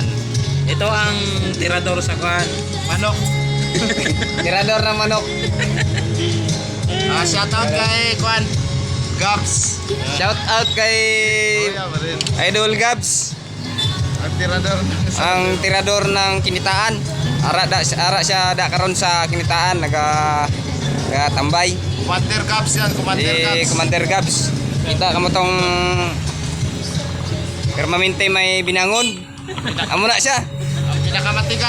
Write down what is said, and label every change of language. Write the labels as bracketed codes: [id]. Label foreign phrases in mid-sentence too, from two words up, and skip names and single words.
[tl] Ito ang tirador sa kwan. Manok. Tirador ng manok. [en] Shout out [tl] kay kwan. Gabs. [en] Shout out [tl] kay Idol Gabs, Ang tirador. ang tirador ng kinitaan. [hil] Ara siya da karon sa kinitaan tambay. [tl] Commander Gabs yan. Commander Si Gabs. Commander Gabs. [hil] Kita kamo tong permanente may binangon. Amo na siya. [tl] Ang pinakamatigas.